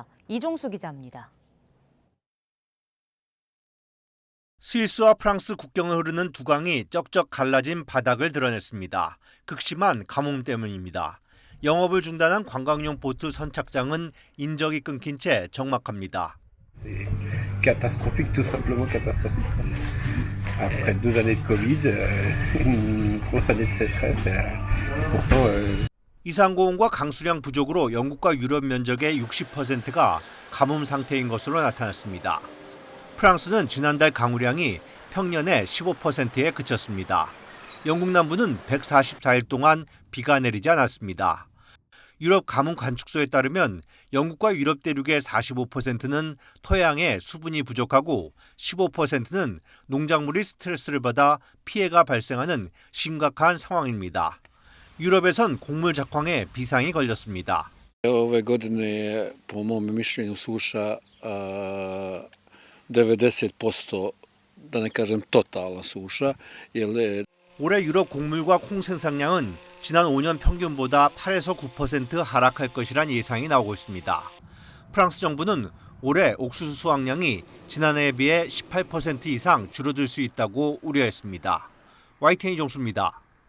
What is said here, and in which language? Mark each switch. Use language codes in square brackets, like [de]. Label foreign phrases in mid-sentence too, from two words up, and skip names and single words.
[ko] 이종수 기자입니다. 스위스와 프랑스 국경을 흐르는 두 강이 쩍쩍 갈라진 바닥을 드러냈습니다. 극심한 가뭄 때문입니다. 영업을 중단한 관광용 보트 선착장은 인적이 끊긴 채 적막합니다. [fr] Catastrophique, tout simplement catastrophique. Après 2 années de Covid, une grosse année de sécheresse. Pourtant, [ko] 이상고온과 강수량 부족으로 영국과 유럽 면적의 60%가 가뭄 상태인 것으로 나타났습니다. 프랑스는 지난달 강우량이 평년의 15%에 그쳤습니다. 영국 남부는 144일 동안 비가 내리지 않았습니다. 유럽 가뭄 관측소에 따르면 영국과 유럽 대륙의 45%는 토양에 수분이 부족하고 15%는 농작물이 스트레스를 받아 피해가 발생하는 심각한 상황입니다. 유럽에선 곡물 작황에 비상이 걸렸습니다. [hr] Ove godine po mom mišljenju suša 90%, da ne kažem totalna suša, jer [ko] 올해 유럽 곡물과 콩 생산량은 지난 5년 평균보다 8에서 9% 하락할 것이란 예상이 나오고 있습니다. 프랑스 정부는 올해 옥수수 수확량이 지난해에 비해 18% 이상 줄어들 수 있다고 우려했습니다. YTN 이종수입니다.